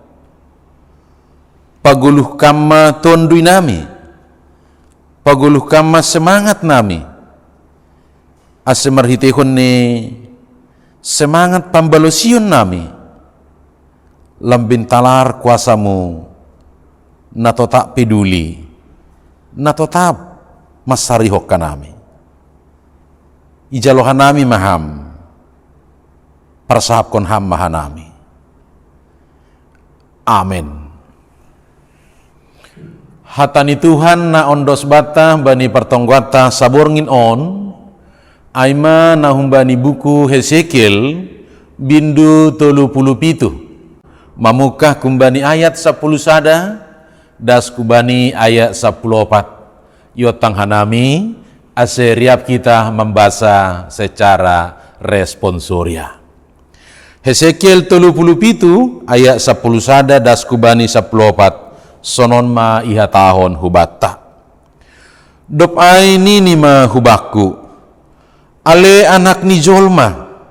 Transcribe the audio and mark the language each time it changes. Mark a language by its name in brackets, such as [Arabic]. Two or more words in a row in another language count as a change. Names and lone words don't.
[Simeulue] Paguluh kama tondui nami. Paguluh kama semangat nami. Ase marhitehon ni semangat pambalosion nami. Lambin talar kuasamu na [Indonesian] tak peduli, [Simeulue] na tetap masarihok kanami. Ijalohan nami maham, persahapkon ham mahanami. Amin. Hatani Tuhan na ondos bata bani pertonggwata saborngin on, aima na humbani buku Hesekiel bindu 37. Mamukah kumbani ayat 10 sada, das kubani ayat 14. Yotang hanami aseriap [Indonesian] kita membaca secara responsoria. [Simeulue] Hesekiel 37 ayat 10 sada das kubani 14. Sonon ma iha tahon hubata. Dop ai nini ma hubaku. Ale anak ni jolma.